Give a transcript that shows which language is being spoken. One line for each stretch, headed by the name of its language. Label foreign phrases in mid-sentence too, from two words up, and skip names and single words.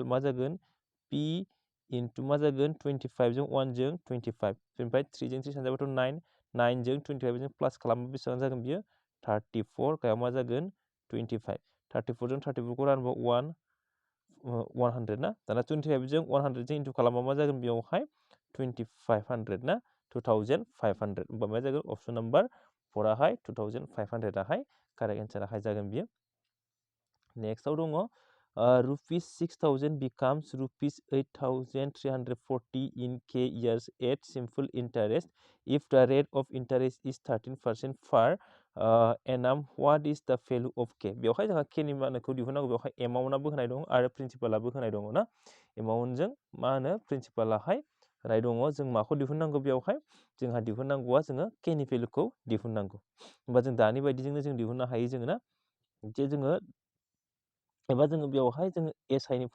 Bodo: मा जागोन
English: P into
Bodo: मा जागोन 25 जों 1 जों 25 बेनिफ्राय 3 जों 3 सानजाबाथ' 9 9 जों 25 जों प्लास खालामबा बेसेबां जागोन बियो 34 गायाव मा जागोन 25 34 जों 34 खौ रानबा 100 ना दाना 25 जों 100 जों इन्टु खालामबा मा जागोन बेयावहाय 2500 ना 2500 होमबा मा जागोन
English: option number
Bodo: 4 आवहाय 2500 आवहाय
English: correct answer
Bodo: जागोन बियो नेक्स्टआव दङ रुपिस 6,000
English: becomes rupees 8,340 in k years at simple interest if the rate of interest is 13% per annum what is the value of k
Bodo: बेवहाय जोंहा k नि मानखौ दिहुननांगौ बेवहाय एमाउन्टआबो होनाय दं आरो प्रिन्सिपालाबो होनाय दङ ना एमाउन्टजों मा होनो प्रिन्सिपालाहाय होनाय दङ जों माखौ दिहुननांगौ बेवहाय जोंहा दिहुननांगौआ जोङो k नि भेलुखौ दिहुननांगौ होमबा जों दानि बायदिजोंनो जों दिहुननो हायो जोङो ना जे जोङो एबा जोङो बेवहाय जोङो SI नि